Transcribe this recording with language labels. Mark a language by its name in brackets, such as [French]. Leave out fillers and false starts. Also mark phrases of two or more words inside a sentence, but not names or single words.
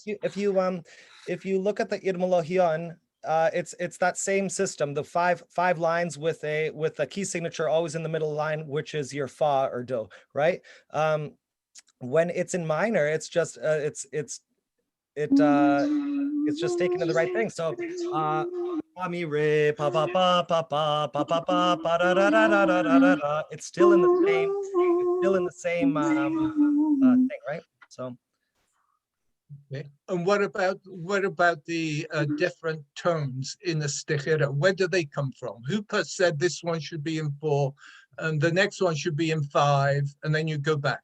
[English] If you look at the Irmologion, it's that same system. The five lines with a key signature always in the middle line, which is your fa or do, right? When it's in minor, it's just it's just taken to the right thing. So mi re pa pa pa pa pa pa pa pa pa da da da da da da da. It's still in the same thing, right? So. Okay. And what about the different tones in the stihira? Where do they come from? Who said this one should be in 4 and the next one should be in 5, and then you go back?